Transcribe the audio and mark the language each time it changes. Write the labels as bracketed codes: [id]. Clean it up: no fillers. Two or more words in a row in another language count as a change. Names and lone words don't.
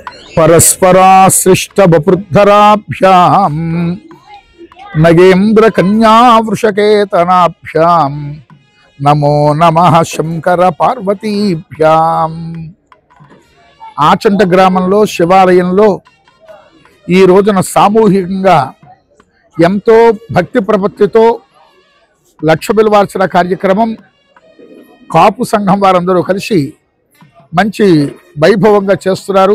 [sa] परस्पराश्रिष्ट बपुर्धराभ्याम नगेन्द्र कन्या वृषकेतनाभ्याम नमो नमः शंकर पार्वतीभ्याम। [te] ఆచంట గ్రామంలో శివాలయంలో ఈ రోజున సామూహికంగా ఎంతో భక్తి ప్రపత్తితో లక్ష బిల్వార్చన కార్యక్రమం కాపు సంఘం వారందరూ కలిసి మంచి వైభవంగా చేస్తున్నారు।